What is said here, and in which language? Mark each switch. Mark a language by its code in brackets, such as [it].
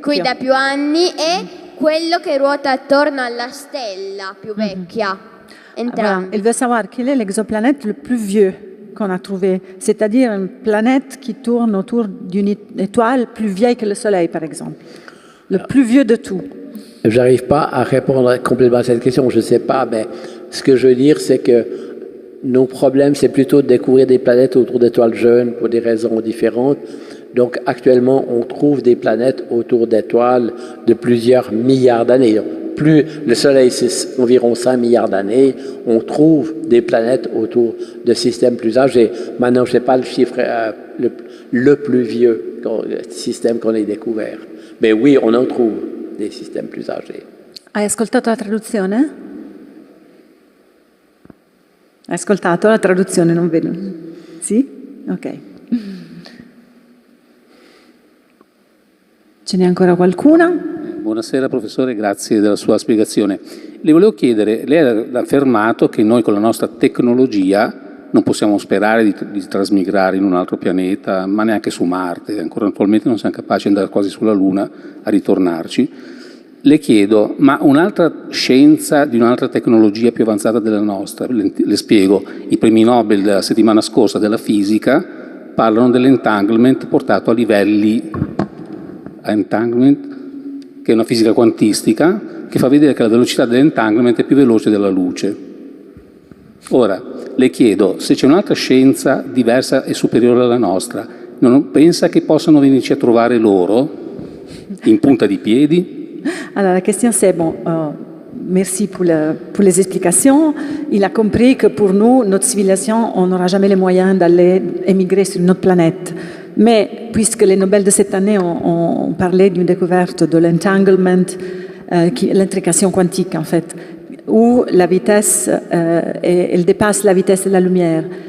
[it] qui da più anni e quello che ruota attorno alla stella più vecchia. Entrambi. [fr] Il veut savoir quel est l'exoplanète le plus vieux qu'on a trouvé, c'est-à-dire une planète qui tourne autour d'une étoile plus vieille que le Soleil, par exemple. Le plus vieux de tout. Je n'arrive pas à répondre complètement à cette question, je ne sais pas, mais ce que je veux dire, c'est que nos problèmes, c'est plutôt de découvrir des planètes autour d'étoiles jeunes pour des raisons différentes. Donc actuellement, on trouve des planètes autour d'étoiles de plusieurs milliards d'années. Plus le Soleil, c'est environ 5 milliards d'années, on trouve des planètes autour de systèmes plus âgés. Maintenant, je ne sais pas le chiffre le plus vieux système qu'on ait découvert. Mais oui, on en trouve des systèmes plus âgés. [it] Hai ascoltato la traduzione? Hai ascoltato la traduzione, non vedo. Sì? Ok. Ce n'è ancora qualcuna? Buonasera professore, grazie della sua spiegazione. Le volevo chiedere, lei ha affermato che noi con la nostra tecnologia non possiamo sperare di trasmigrare in un altro pianeta, ma neanche su Marte, ancora attualmente non siamo capaci di andare quasi sulla Luna a ritornarci. Le chiedo, ma un'altra scienza di un'altra tecnologia più avanzata della nostra, le spiego, i premi Nobel della settimana scorsa della fisica parlano dell'entanglement portato a livelli, entanglement, che è una fisica quantistica, che fa vedere che la velocità dell'entanglement è più veloce della luce. Ora, le chiedo, se c'è un'altra scienza diversa e superiore alla nostra, non pensa che possano venirci a trovare loro in punta di piedi? [fr] Alors la question c'est, bon, merci pour les explications. Il a compris que pour nous, notre civilisation, on n'aura jamais les moyens d'aller émigrer sur une autre planète. Mais puisque les Nobel de cette année ont parlé d'une découverte de l'entanglement, l'intrication quantique en fait, où la vitesse, elle dépasse la vitesse de la lumière.